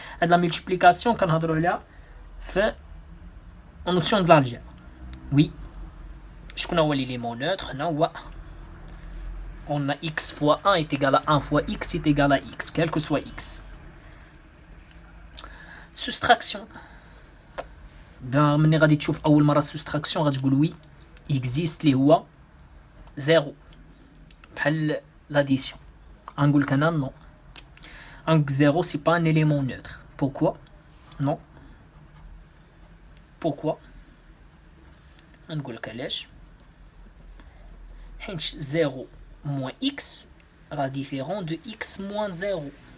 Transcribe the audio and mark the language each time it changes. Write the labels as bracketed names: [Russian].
[Arabic] هاد [French] la multiplication [Arabic] كنهضروا عليها في [French] en notion de l'algèbre. Oui. [Arabic] شكون هو [French] l'élément neutre؟ [Arabic] هنا هو [French] on a x fois 1 est égal à 1 fois x est égal à x, quel que soit x. Soustraction. Ben, [Arabic] ملي غادي تشوف أول مرة soustraction غادي تقول وي existe اللي هو 0 بحال l'addition. غنقول لك أنا [French] non. Donc 0 c'est pas un élément neutre. Pourquoi? Non. Pourquoi? [Arabic] غنقول لك علاش. حيت [French] 0 moins x sera différent de x moins 0.